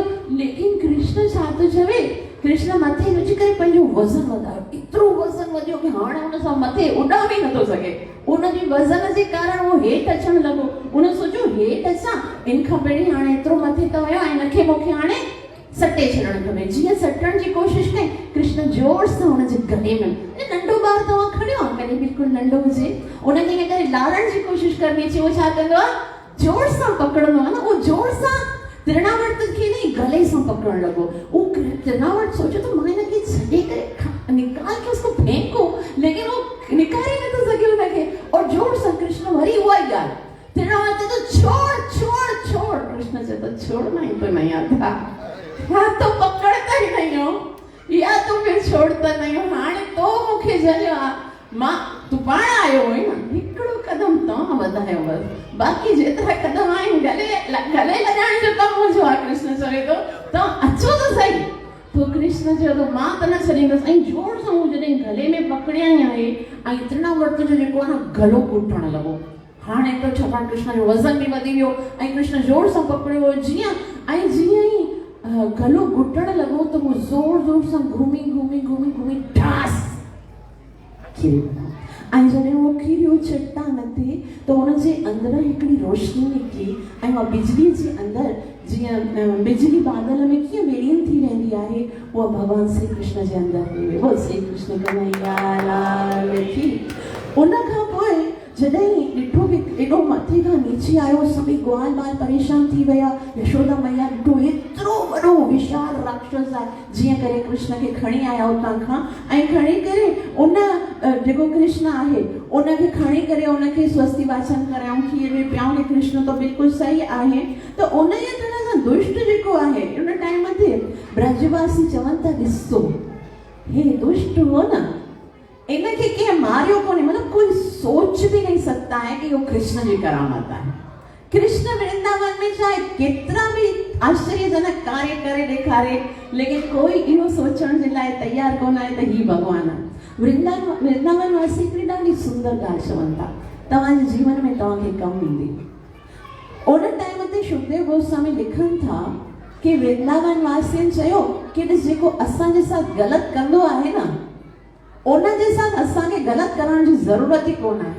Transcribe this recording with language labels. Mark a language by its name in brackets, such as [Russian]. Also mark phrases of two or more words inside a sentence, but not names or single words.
[Sindhi] लेकिन कृष्ण छा थो चवे, कृष्ण मथे विझी करे पंहिंजो वज़न वधायो, एतिरो वज़न वधियो कि हाणे हुन सां मथे उॾामी नथो सघे। उनजे वज़न जे कारण उहो हेठि अचणु लॻो। उन सोचियो हेठि अचां, इन खां पहिरीं हाणे एतिरो मथे त वियो ऐं हिनखे मूंखे हाणे सटे छॾणु खपे। जीअं सटण जी कोशिशि कई, कृष्ण जोर सां हुनजे गले में, नंढो ॿार तव्हां खणियो आहे कॾहिं बिल्कुलु नंढो हुजे, उनखे ईअं करे लारण जी कोशिशि करणी अचे, उहो छा कंदो आहे, जोर सां पकड़ंदो आहे न, उहो जोर सां तृणावर्त खे न गले सां पकड़ण लॻो। [Hindi] वो तृणावर्त सोचे तो मैं इनके छड़े करे निकाल के उसको फेंको, लेकिन वो निकाल ही नहीं तो सके उनके। और जोर से कृष्ण वरी हुआ यार, तृणावर्त तो छोड़ छोड़ छोड़, कृष्ण से तो छोड़ना ही तो नहीं आता, या तो पकड़ता ही नहीं हो या तो फिर छोड़ता नहीं हो। [Sindhi] हाणे तो मुखे जलियो मां तू पाण आयो हुई न, हिकिड़ो कदम तव्हां वधायो बसि, बाक़ी जेतिरा कदम आहिनि गले लॻाइण जो कमु मुंहिंजो आहे। कृष्ण चवे थो तव्हां अचो त सही। पोइ कृष्ण चयो थो मां त न छॾींदुसि। ऐं जोर सां हू जॾहिं गले में पकड़ियई आहे ऐं तृणावर्त जो जेको आहे न गलो घुटण लॻो। हाणे त छाकाणि कृष्ण जो वज़न बि वधी वियो ऐं कृष्ण जोर सां पकड़ियो हुयो, जीअं ई गलो घुटण लॻो त उहो ज़ोर ज़ोर सां घुमी घुमी घुमी घुमी ठास ऐं जॾहिं उहो किरियो चट्टान ते त हुनजे अंदरां हिकिड़ी रोशनी निकिती ऐं उहा बिजली जे अंदरि, जीअं बिजली बादल में कीअं विलीन थी वेंदी आहे, उहा भॻवान श्री कृष्ण जे अंदरि हुई। [Hindi] वो श्री कृष्ण कन्हैया लाल की। [Sindhi] उन खां पोइ जॾहिं ॾिठो कि एॾो मथे खां नीचे आयो, सभई ग्वाल बाल परेशान थी विया। यशोदा मैया ॾिठो एतिरो वॾो विशाल राक्षस आहे, जीअं करे कृष्ण खे खणी आया उतां खां ऐं खणी करे उन जेको कृष्ण आहे उनखे खणी करे उनखे स्वस्ति वाचन करायूं, खीर में पियाऊं कि कृष्ण तो बिल्कुलु सही आहे। त उन जे तरह सां दुष्ट जेको आहे उन टाइम ते ब्रजवासी चवनि था ॾिसो हे दुष्ट हो न, इनखे कंहिं मारियो कोन्हे, [Hindi] मतलब कोई सोच भी नहीं सकता है कि वो कृष्ण जी करामत है। [Sindhi] कृष्ण वृंदावन में चाहे केतिरा भी आश्चर्यजनक कार्य करे ॾेखारे, लेकिन कोई इहो सोचण जे लाइ तयार कोन आहे त ही भॻवान आहे। वृंदावन वासी हिकिड़ी ॾाढी सुंदर ॻाल्हि चवनि था, तव्हांजे जीवन में तव्हांखे कमु ईंदी। उन टाइम ते सुखदेव गोस्वामी लिखनि था कि वृंदावन वासियुनि चयो कि जेको असांजे साथ ग़लति कंदो आहे न, उनजे साथ असांखे ग़लति करण जी ज़रूरत ई कोन आहे।